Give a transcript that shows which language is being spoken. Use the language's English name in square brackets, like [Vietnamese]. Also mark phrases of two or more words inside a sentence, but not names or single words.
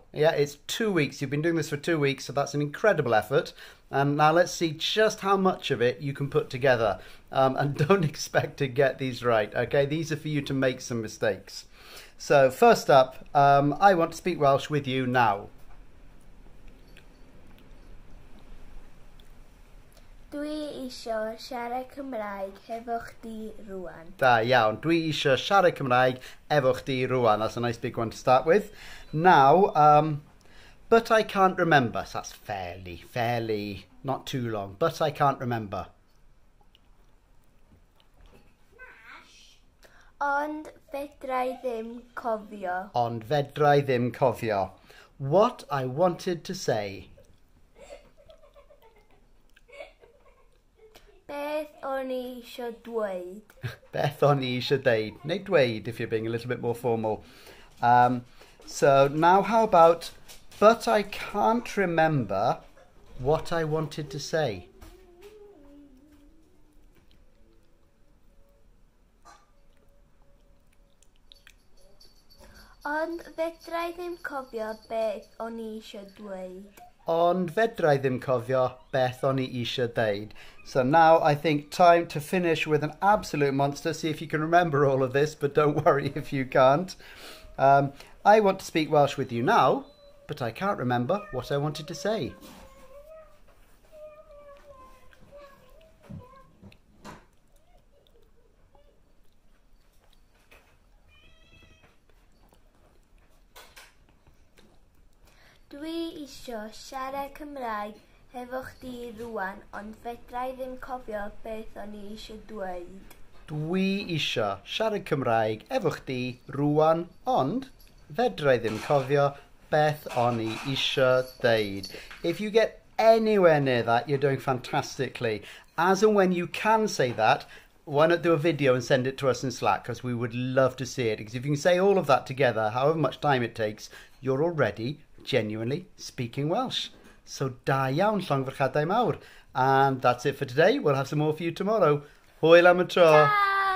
[English] Yeah, it's 2 weeks. You've been doing this for 2 weeks, so that's an incredible effort. And now let's see just how much of it you can put together. And don't expect to get these right, okay? These are for you to make some mistakes. So first up, I want to speak Welsh with you now. [Welsh] Dwi isio siarad Cymraeg hefo chdi rŵan. Da iawn. Dwi isio siarad Cymraeg efo chdi rŵan. [English] That's a nice big one to start with. Now, but I can't remember. So that's fairly, not too long. But I can't remember. [Welsh] Ond fedra ddim cofio. Ond fedra ddim cofio. [English] What I wanted to say. [Welsh] Beth o'n i isio dweud. Beth o'n i isio deud. Neu dweud, [English] if you're being a little bit more formal. So now how about, but I can't remember what I wanted to say. [Welsh] Ond fedra ddim cofio beth o'n i isio dweud. Ond fedra ddim cofio beth o'n i isio deud. [English] So now I think time to finish with an absolute monster. See if you can remember all of this, but don't worry if you can't. I want to speak Welsh with you now, but I can't remember what I wanted to say. [Welsh] Dwi isio siarad Cymraeg hefo chdi rŵan, ond fedra i ddim cofio beth o'n i isio dweud. Dwi isio siarad Cymraeg efo chdi rŵan, ond fedra i ddim cofio beth o'n i isio deud. [English] If you get anywhere near that, you're doing fantastically. As and when you can say that, why not do a video and send it to us in Slack, because we would love to see it. Because if you can say all of that together, however much time it takes, you're already genuinely speaking Welsh. [Welsh] So da iawn llongfarchadau mawr. [English] And that's it for today. We'll have some more for you tomorrow. [Welsh] Hwyl am y tro. Ciao!